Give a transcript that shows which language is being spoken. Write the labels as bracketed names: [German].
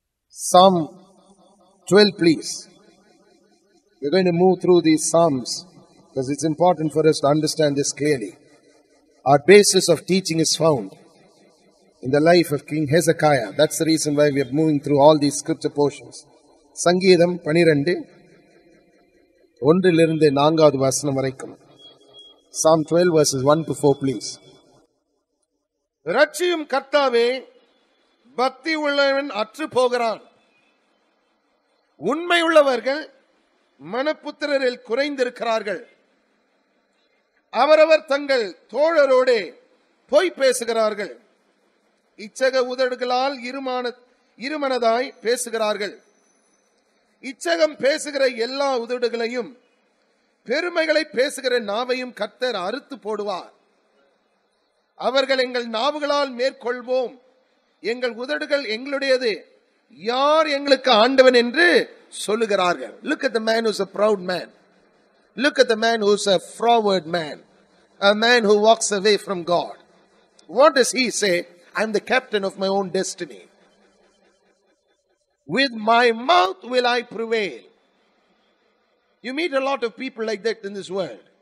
[English] Psalm 12, please. We're going to move through these Psalms because it's important for us to understand this clearly. Our basis of teaching is found in the life of King Hezekiah. That's the reason why we are moving through all these scripture portions. [Tamil] சங்கீதம் 12 ஒன்றிலிருந்து 4வது வசனம் வரைக்கும். [English] Psalm 12 verses 1 to 4, please. [Tamil] ரட்சியும் கர்த்தாவே, பக்தி உள்ளவன் அற்று போகிறான். உண்மை உள்ளவர்கள் மனப்புத்திரரில் குறைந்திருக்கிறார்கள். அவரவர் தங்கள் தோழரோடே பொய் பேசுகிறார்கள். இச்சக உதடுகளால் இருமனதாய் பேசுகிறார்கள். இச்சகம் பேசுகிற எல்லா உதடுகளையும் பெருமைகளை பேசுகிற நாவையும் கர்த்தர் அறுத்து போடுவார். அவர்கள் எங்கள் நாவுகளால் மேற்கொள்வோம், எங்கள் உதடுகள் எங்களுடையது, யார் எங்களுக்கு ஆண்டவன் என்று சொல்லுகிறார்கள். [English] Look at the man who's a proud man. Look at the man who's a froward man. A man who walks away from God. What does he say? I'm the captain of my own destiny. With my mouth will I prevail. You meet a lot of people like that in this world.